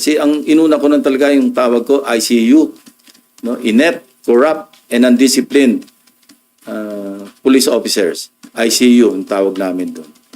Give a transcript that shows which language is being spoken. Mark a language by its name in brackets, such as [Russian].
[Filipino] Kasi ang inuna ko nun talaga yung tawag ko, ICU. [English] No, inept, corrupt, and undisciplined police officers. [Filipino] ICU, ang tawag namin doon.